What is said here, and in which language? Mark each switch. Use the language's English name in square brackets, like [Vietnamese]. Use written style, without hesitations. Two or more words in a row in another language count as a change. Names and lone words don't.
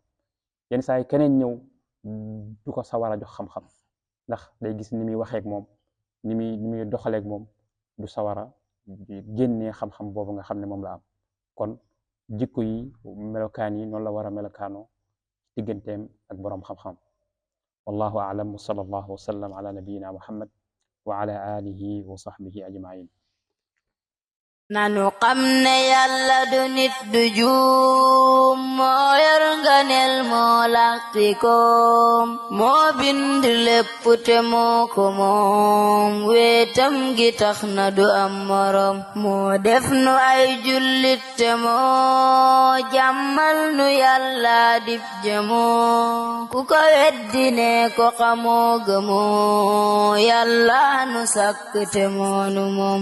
[Wolof] yenn saa yi keneen ñëw du ko sawar a jox xam-xam, ndax day gis ni muy waxeek moom, ni muy doxaleek moom, du sawara génnee xam-xam boobu nga xam ne moom la am. kon jikko yi, melokaan yi noonu la war a melokaanoo digganteem ak boroom xam-xam. [Arabic] والله أعلم وصلى الله وسلم على نبينا محمد وعلى آله وصحبه أجمعين. [Wolof] nanu xam ne yàlla du nit du juum, moo yor nganeel moo làqi koom, moo bind lépp te moo ko moom, weetam gi tax na du am morom, moo def nu ay jullit te moo jàmmal nu yàlla dib jëmoo, ku ko weddi ne ko xamoo gëmoo, yàlla nu sàkk te moonu moom.